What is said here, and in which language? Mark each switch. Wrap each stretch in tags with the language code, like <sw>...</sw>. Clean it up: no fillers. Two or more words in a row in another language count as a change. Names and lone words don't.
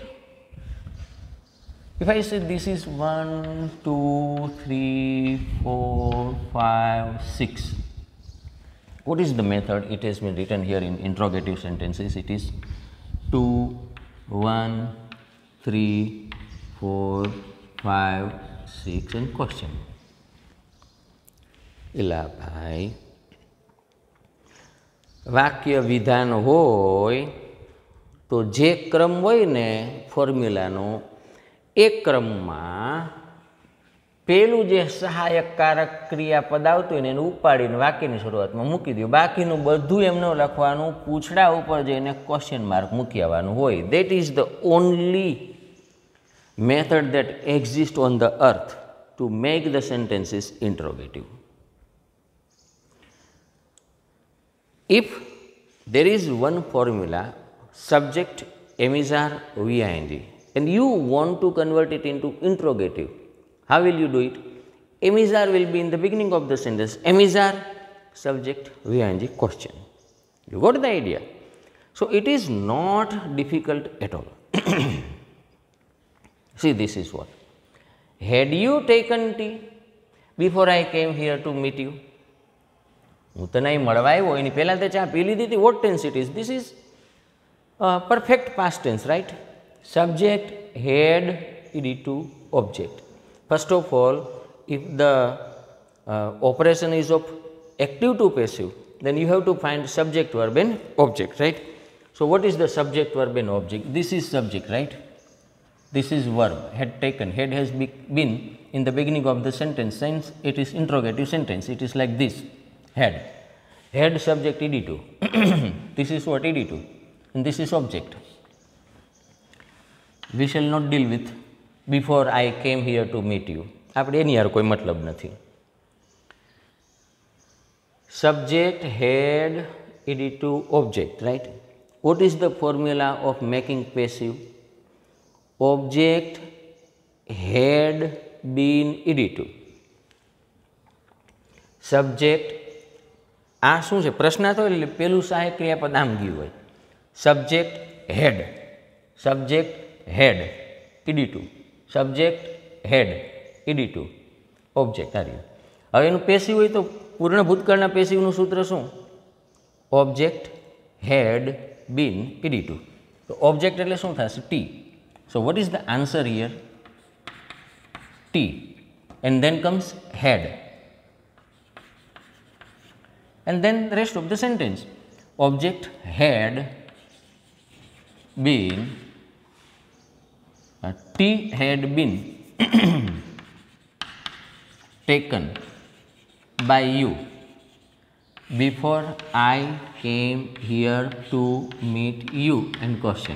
<en>If I say this is 1, 2, 3, 4, 5, 6, what is the method? It has been written here in interrogative sentences. It is 2, 1, 3, 4, 5, 6 and question.</en> <gu>એલા ભાઈ વાક્ય વિધાન હોય તો જે ક્રમ હોય ને ફોર્મ્યુલાનો એ ક્રમમાં પેલું જે સહાયક કારક ક્રિયાપદ આવતું હોય ને એને ઉપાડીને વાક્યની શરૂઆતમાં મૂકી દો. બાકીનું બધું એમને લખવાનું, પૂછડા ઉપર જઈને</gu> <en>question mark</en> <gu>મૂકી આવવાનું હોય.</gu> <en>That is the only method that exists on the earth to make the sentences interrogative. If there is one formula, subject, emissary, VING, and you want to convert it into interrogative, how will you do it? Emissary will be in the beginning of the sentence, emissary, subject, VING, question. You got the idea? So, it is not difficult at all. See, this is what. Had you taken tea before I came here to meet you?</en> <gu>હું તને અહીં મળવા આવ્યો એની પહેલાં તે ચા પી લીધી હતી.</gu> <en>What tense it is? This is perfect past tense, right? Subject, had, ed2, object. First of all, if the operation is of active to passive, then you have to find subject, verb and object, right? So, what is the subject, verb and object? This is subject, right? This is verb, had taken. Had has been in the beginning of the sentence, since it is interrogative sentence. It is like this, had. Had subject ed2. This is what? ed2. And this is object. We shall not deal with before I came here to meet you.</en> <gu>આપણે એની યાર કોઈ મતલબ નથી.</gu> <en>Subject, had, ed2, object, right? What is the formula of making passive? Object had been ed2. Subject,</en> <gu>આ શું છે? પ્રશ્નાર્થ હોય એટલે પેલું સહાયક ક્રિયાપદ આમ ગયું હોય.</gu> <en>Subject had, subject had, ed2, subject had, ed2, object</en> <gu>આ રહ્યું. હવે એનું પેસિવ હોય તો પૂર્ણ ભૂતકાળના પેસિવનું સૂત્ર શું?</gu> <en>Object had been ed2.</en> <gu>તો ઓબ્જેક્ટ એટલે શું થશે?</gu> <en>T. So, what is the answer here? T. And then comes had. And then the rest of the sentence. Object had been, T had been taken by you before I came here to meet you and question.</en>